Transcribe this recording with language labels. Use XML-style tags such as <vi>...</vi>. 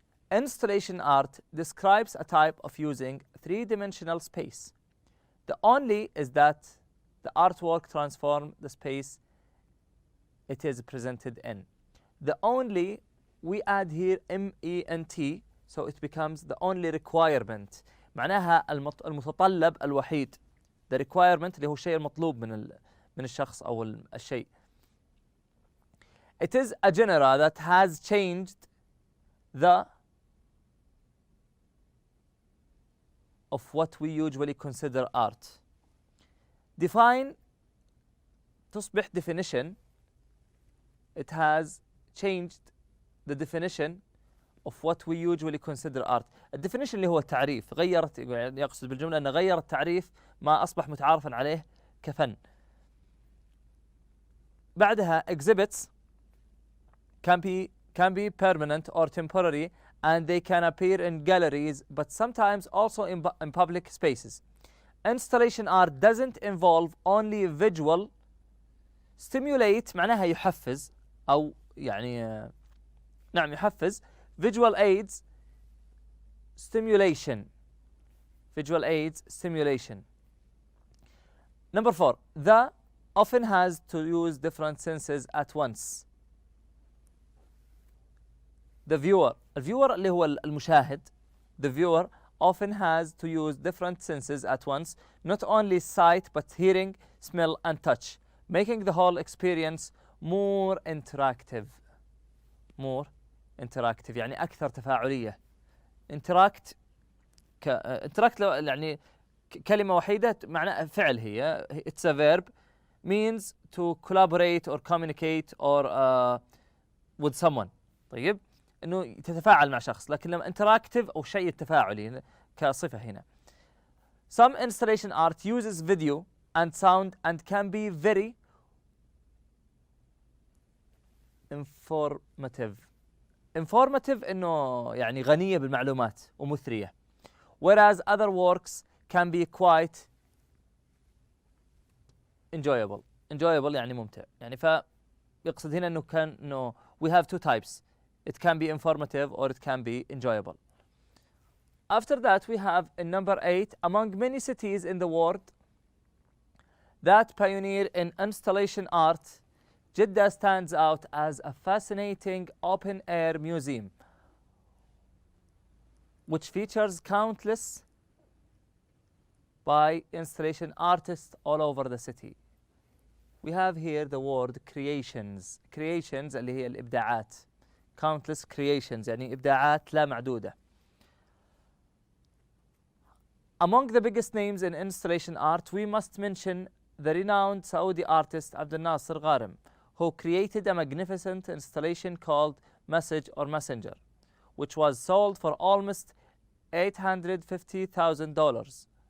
<en>Installation art describes a type of using three-dimensional space. The only is that the artwork transforms the space it is presented in. The only, we add here MENT, so it becomes the only requirement.</en> <ar>معناها المتطلب الوحيد. The requirement اللي هو الشيء المطلوب من الشخص أو الشيء.</ar> <en>It is a genre that has changed the of what we usually consider art. Define</en> <ar>تصبح</ar> <en>definition. It has changed the definition of what we usually consider art.</en> <ar>الديفينيشن اللي هو التعريف، غيرت، يعني يقصد بالجملة أنه غير التعريف ما أصبح متعارفا عليه كفن. بعدها</ar> <en>exhibits can be permanent or temporary, and they can appear in galleries but sometimes also in public spaces. Installation art doesn't involve only visual.</en> <ar>Stimulate معناها يحفز أو يعني نعم يحفز.</ar> <en>Visual aids stimulation. Visual aids stimulation. Number four, the often has to use different senses at once.</en> <ar>The viewer. الفيور اللي هو المشاهد.</ar> <en>The viewer often has to use different senses at once, not only sight but hearing, smell and touch, making the whole experience more interactive.</en> <ar>More interactive يعني أكثر تفاعلية. interact يعني كلمة وحيدة معناها فعل هي.</ar> <en>It's a verb, means to collaborate or communicate or with someone.</en> <ar>طيب إنه تتفاعل مع شخص، لكن لما interactive أو شيء التفاعلي كصفة هنا.</ar> <en>Some installation art uses video and sound and can be very informative.</en> <ar>Informative إنه يعني غنية بالمعلومات ومثرية.</ar> <en>Whereas other works can be quite enjoyable.</en> <ar>Enjoyable يعني ممتع. يعني فيقصد هنا إنه</ar> <en>we have two types. It can be informative or it can be enjoyable. After that, we have in number 8, among many cities in the world that pioneer in installation art, Jeddah stands out as a fascinating open-air museum which features countless by installation artists all over the city. We have here the word creations.</en> <ar>Creations اللي هي الإبداعات. Countless creations يعني إبداعات لا معدودة.</ar> <en>Among the biggest names in installation art, we must mention the renowned Saudi artist Abdel Nasser Gharim, who created a magnificent installation called Message or Messenger, which was sold for almost $850,000.</en>